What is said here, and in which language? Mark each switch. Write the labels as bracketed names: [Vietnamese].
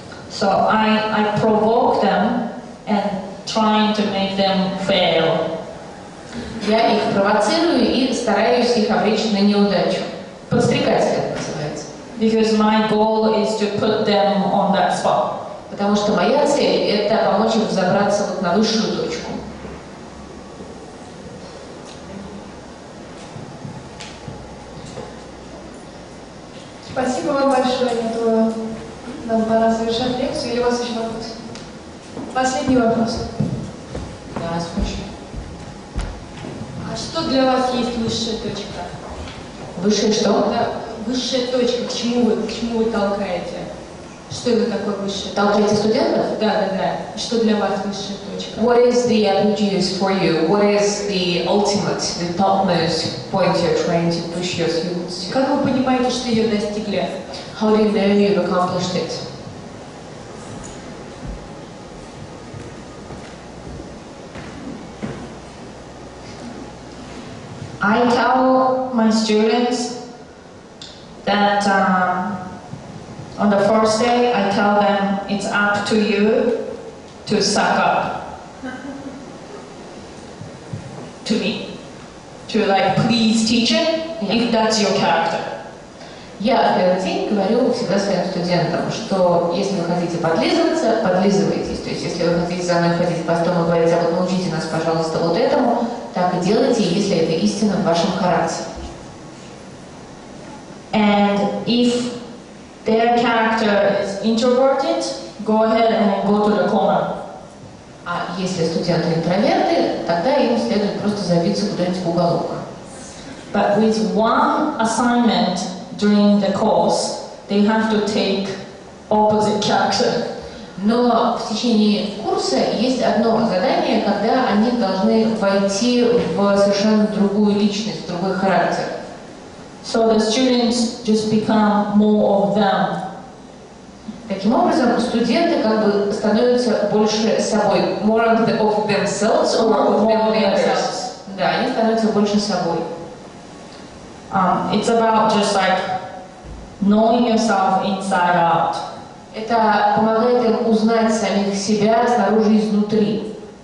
[English] So I provoke them and trying to make them fail. [Russian] Я их провоцирую и стараюсь их обречь на неудачу. Подстрекатель это называется. [English] Because my goal is to put them on that spot. [Russian] Потому что моя цель – это помочь им взобраться вот на высшую точку. Спасибо вам большое. Я думаю, нам пора завершать лекцию. Или у вас еще вопрос? Последний вопрос. Да, спасибо. А что для вас есть высшая точка? Высшая что? Да, высшая точка. К чему вы толкаете? Что это такое высшая точка? Толкаете студентов? Да. Что для вас высшая точка? [English] What is the apogee for you? What is the ultimate, the topmost point you're trying to push your students to? [Russian] Как вы понимаете, что ее достигли? [English] How do you know you've accomplished it? I tell my students that on the first day I tell them it's up to you to suck up to me, to like please teach it if that's your character. [Russian] Я в первый день говорю всегда своим студентам, что если вы хотите подлизываться, подлизывайтесь. То есть если вы хотите за мной ходить по столу и говорить, а вот научите нас, пожалуйста, вот этому, так и делайте, если это истина в вашем характере. [English] And if their character is introverted, go ahead and go to the corner. [Russian] А если студенты интроверты, тогда им следует просто забиться куда-нибудь в уголок. [English] But with one assignment during the course, they have to take opposite character. [Russian] Но в течение курса есть одно задание, когда они должны войти в совершенно другую личность, другой характер. [English] So the students just become more of them. [Russian] Таким образом, студенты как бы становятся больше собой, [English] more of themselves or of themselves. [Russian] Да, они становятся больше собой. [English] It's about just like knowing yourself inside out. [Russian] Это помогает им узнать самих себя снаружи и изнутри.